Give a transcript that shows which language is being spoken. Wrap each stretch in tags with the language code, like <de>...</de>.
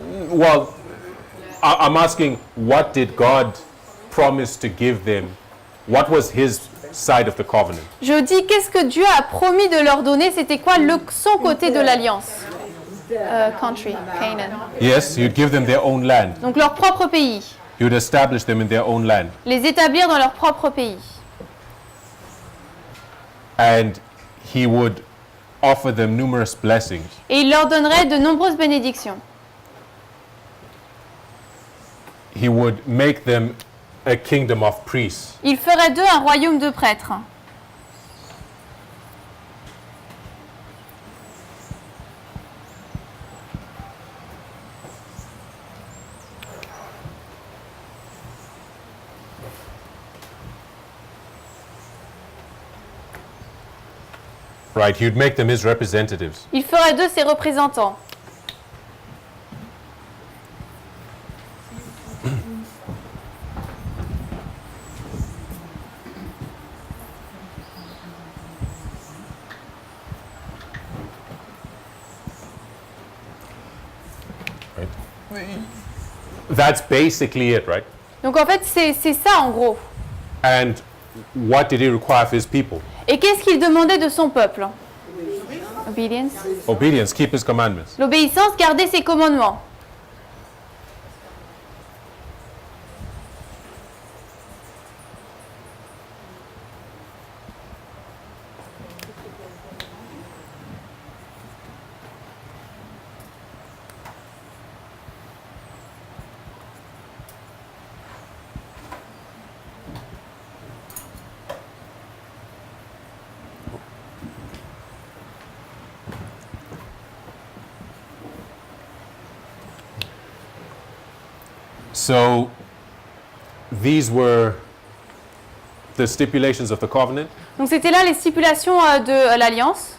<en>Well, I'm asking, what did God promise to give them? What was his side of the covenant?</en> <fr>Je dis, qu'est-ce que Dieu a promis de leur donner? C'était quoi son côté de l'alliance?</fr> <en>Country, Canaan. Yes, you'd give them their own land.</en> <fr>Donc leur propre pays.</fr> <en>You'd establish them in their own land.</en> <fr>Les établir dans leur propre pays.</fr> <en>And he would offer them numerous blessings.</en> <fr>Et il leur donnerait de nombreuses bénédictions.</fr> <en>He would make them a kingdom of priests.</en> <fr>Il ferait d'eux un royaume de prêtres.</fr> <en>Right? He would make them his representatives.</en> <fr>Il ferait d'eux ses représentants.</fr> <en>That's basically it, right?</en> <fr>Donc en fait, c'est ça en gros.</fr> <en>And what did he require of his people?</en> <fr>Et qu'est-ce qu'il demandait de son peuple?</fr> <en>Obedience. Obedience, keep his commandments.</en> <fr>L'obéissance, garder ses commandements.</fr> <en>So these were the stipulations of the covenant.</en> <fr>Donc c'était là les stipulations de l'alliance.</fr>